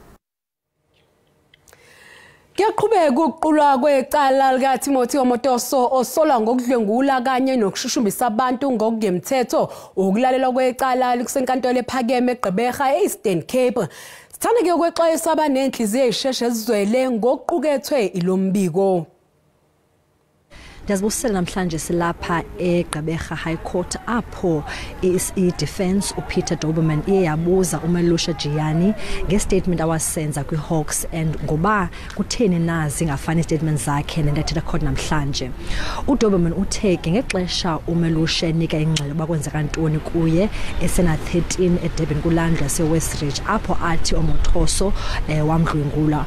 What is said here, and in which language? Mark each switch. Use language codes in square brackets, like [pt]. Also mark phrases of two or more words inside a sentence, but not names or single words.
[zu] Kuyaqhubeka ukuqulwa kwecala lika Timothy Omotoso osolwa ngokudlwengula kanye nokushushumbisa abantu ngokungemthetho ukulalelwa kwecala likusenkantolo ephakeme eGqeberha eEastern Cape. Sithanda ke ukwexwayisa abanenhliziyo ezisheshe ezizwele ngokuqukethwe ilombiko. [xh] Ndiyazibusela namhlanje silapha eGqeberha High Court apho i-defense uPeter Doberman iye yabuza uMelusha Jiyane ngestatement awasenza kwiHawks and ngoba kutheni nazi ngafani statements zakhe nendathetha khona namhlanje. uDoberman utheke ngexesha uMelusha enika ingxelo bakwenzeka ntoni kuye esena 13 eDurban kulandla seWestridge apho athi uMothoso wamdlwengula.